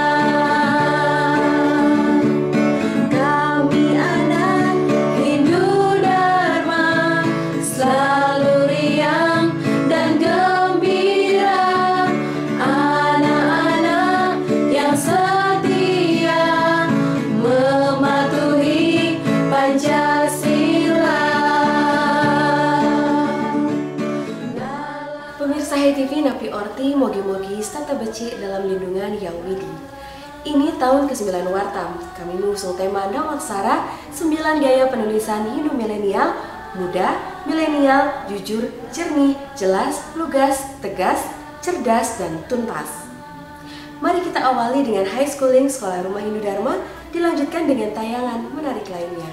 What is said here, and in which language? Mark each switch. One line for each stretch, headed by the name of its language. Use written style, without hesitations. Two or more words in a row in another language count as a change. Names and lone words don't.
Indonesian: Kami anak Hindu Dharma, selalu riang dan gembira, anak-anak yang setia, mematuhi Pancasila. Pemirsa HiTV Napi Orti
Balinese: mogi-mogi stata becik
Indonesian: dalam lindungan Yang Widi. Ini tahun ke-9 Wartam. Kami mengusung tema Nawaksara 9 gaya penulisan Hindu milenial, muda, milenial, jujur, jernih, jelas, lugas, tegas, cerdas, dan tuntas. Mari kita awali dengan
English: high schooling
Indonesian: Sekolah Rumah Hindu Dharma, dilanjutkan dengan tayangan menarik lainnya.